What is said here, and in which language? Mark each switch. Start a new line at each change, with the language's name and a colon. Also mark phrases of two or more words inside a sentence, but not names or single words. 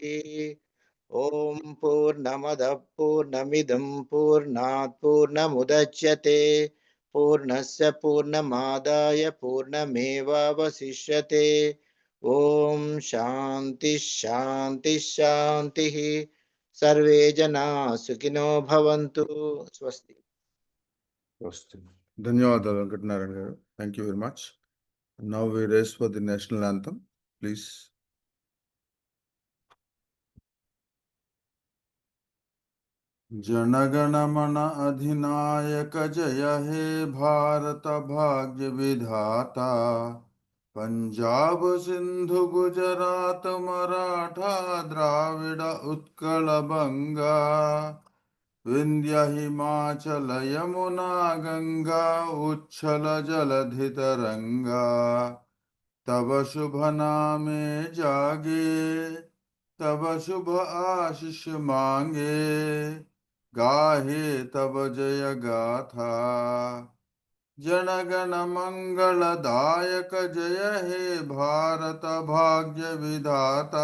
Sanskrit: ओम पूर्णमदः पूर्णमिदं पूर्णात् पूर्णमुदच्यते पूर्णस्य पूर्णमादाय पूर्णमेवावशिष्यते. ओम शांति शांति शांतिः. सर्वे जनाः सुखिनो भवन्तु. स्वस्ति.
Telugu: ధన్యవాదాలు వెంకటనారాయణ గారు.
English: Thank you very much. Now we raise for the national anthem, please.
Bangla: জনগণ মন অধিনায়ক জয় হে ভারত ভাগ্য বিধাতা। পঞ্জাব সিন্ধু গুজরাট মরাঠা দ্রাবিড় উৎকল বঙ্গ। বিন্ধ্য হিমাচল যমুনা গঙ্গা উচ্ছল জলধি তরঙ্গ। তব শুভ নামে জাগে তব শুভ আশিস মাগে। গাহে তব জয় গাথা। জনগণ মঙ্গল দায়ক জয় হে ভারত ভাগ্য বিধাতা।